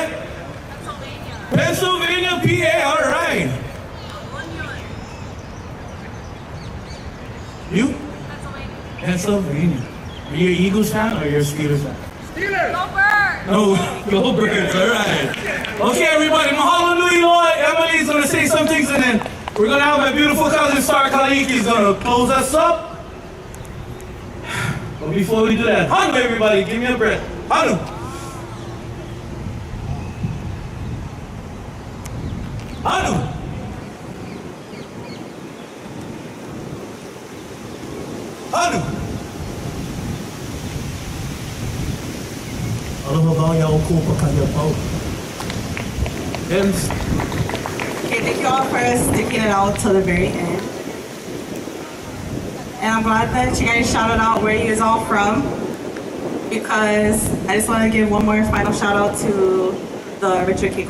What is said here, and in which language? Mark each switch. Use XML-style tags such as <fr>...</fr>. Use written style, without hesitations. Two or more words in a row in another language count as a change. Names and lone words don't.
<en>Pennsylvania, PA. All right. You? Pennsylvania. Are you an Eagles fan or you're a Steelers fan? Steelers. No, go Birds, all right. Okay, everybody,</en> <haw>mahalo nui loa.</haw> <en>Emily's going to say some things, and then we're going to have my beautiful cousin, Star Kaliki, is going to close us up. But before we do that, Hanu, everybody, give me a breath.</en> <haw>Hanu. Hanu. Hanu. Aloha wau ya o kōpakanya pau.</haw> <en>Ems. Okay, thank you all for sticking it out till the very end. And I'm glad that you guys shouted out where you guys all from, because I just want to give one more final shout out to the Richard K.</en>